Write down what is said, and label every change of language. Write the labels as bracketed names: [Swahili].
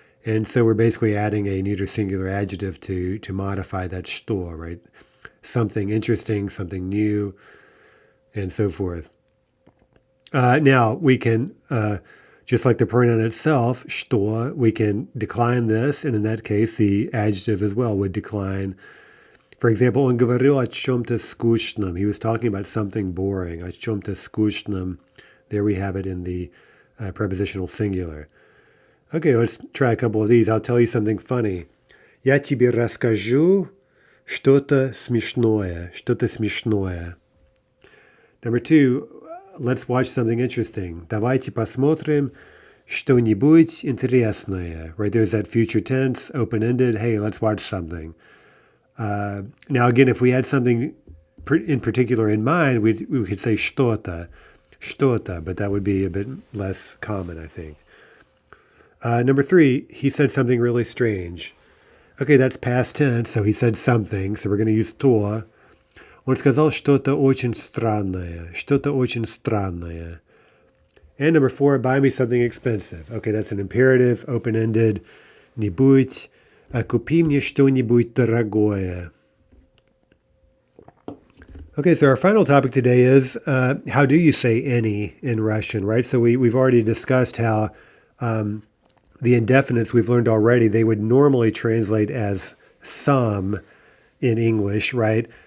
[English] And so we're basically adding a neuter singular adjective to modify that что, right? Something interesting, something new, and so forth. Now we can, just like the pronoun itself, что, we can decline this, and in that case, the adjective as well would decline. For example, [Russian] он говорил о чем-то скучном. [English] He was talking about something boring. [Russian] О чем-то скучном. [English] There we have it in the prepositional singular. Okay, let's try a couple of these. I'll tell you something funny. [Russian] Я тебе расскажу что-то смешное. Что-то смешное. [English] Number 2, let's watch something interesting. [Russian] Давайте посмотрим что-нибудь интересное. [English] Right, there's that future tense, open-ended. Hey, let's watch something. Now, again, if we had something in particular in mind, we could say что-то, but that would be a bit less common, I think. Number 3, he said something really strange. Okay, that's past tense, so he said something, so we're going to use то. [Russian] Он сказал что-то очень странное. Что-то очень странное. [English] And number 4, buy me something expensive. Okay, that's an imperative, open-ended. [Russian] Не будь. Купи мне что-нибудь дорогое. [English] Okay, so our final topic today is how do you say any in Russian, right? So we've already discussed how the indefinites we've learned already, they would normally translate as some in English, right?